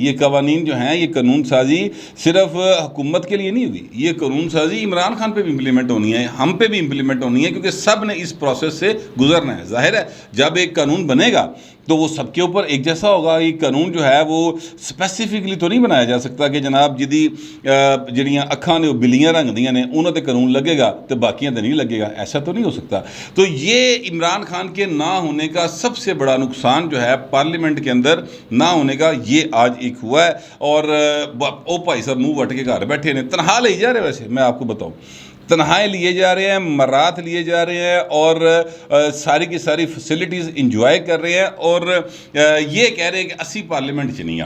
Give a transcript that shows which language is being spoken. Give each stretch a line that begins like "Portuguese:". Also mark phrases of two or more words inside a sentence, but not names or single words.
Urdu: یہ قوانین جو ہیں، یہ قانون سازی صرف حکومت کے لیے نہیں ہوئی، یہ قانون سازی عمران خان پہ بھی امپلیمنٹ ہونی ہے، ہم پہ بھی امپلیمنٹ ہونی ہے، کیونکہ سب نے اس پروسیس سے گزرنا ہے۔ ظاہر ہے جب ایک قانون بنے گا تو وہ سب کے اوپر ایک جیسا ہوگا۔ یہ قانون جو ہے وہ سپیسیفکلی تو نہیں بنایا جا سکتا کہ جناب
Punjabi: جدی جڑیاں اکھاں نے وہ بلیاں رنگ دیاں نے انہوں تے قانون لگے گا تو باقیاں تے نہیں لگے گا،
Urdu: ایسا تو نہیں ہو سکتا۔ تو یہ عمران خان کے نہ ہونے کا سب سے بڑا نقصان جو ہے پارلیمنٹ کے اندر نہ ہونے کا، یہ آج ایک ہوا ہے۔ اور
Punjabi: او بھائی صاحب منہ وٹ کے گھر بیٹھے نے،
Urdu: تنہا لے جا رہے، ویسے میں آپ کو بتاؤں تنہائے لیے جا رہے ہیں، مرات لیے جا رہے ہیں، اور ساری کی ساری
English: facilities enjoy
Urdu: کر رہے ہیں، اور یہ کہہ رہے ہیں کہ اسی پارلیمنٹ سے نہیں آنا۔